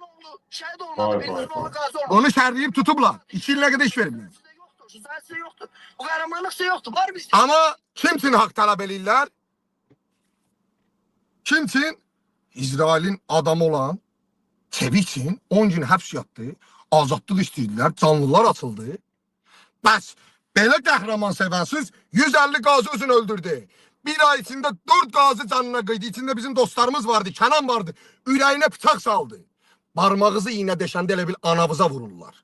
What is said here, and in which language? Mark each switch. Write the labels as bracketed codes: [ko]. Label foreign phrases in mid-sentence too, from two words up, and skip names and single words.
[az] şəhid olmadı. Vay, Birinci vay, oğlu vay. qazi olmadı. Onu şərləyib tutublar. 2 ilə qədər iş veriblər. Sizdə yoxdur. Bu qəhrəmanlıq sizdə yoxdur. Var bizdə. Ama kim için hak talep edirlər? Kim için? İsrail'in adamı olan Çevi için 10 gün həbs yatdı. Azadlıq istəyirlər. Canlılar açıldı. Bəs belə qəhrəman sevənsiz 150 qazi özünü öldürdü. Bir ay içinde 4 qazi canına qıydı. İçinde bizim dostlarımız vardı. Kenan vardı. Ürəyinə bıçaq saldı. Parmağınızı iğne deşəndə elə bil anavıza vururlar.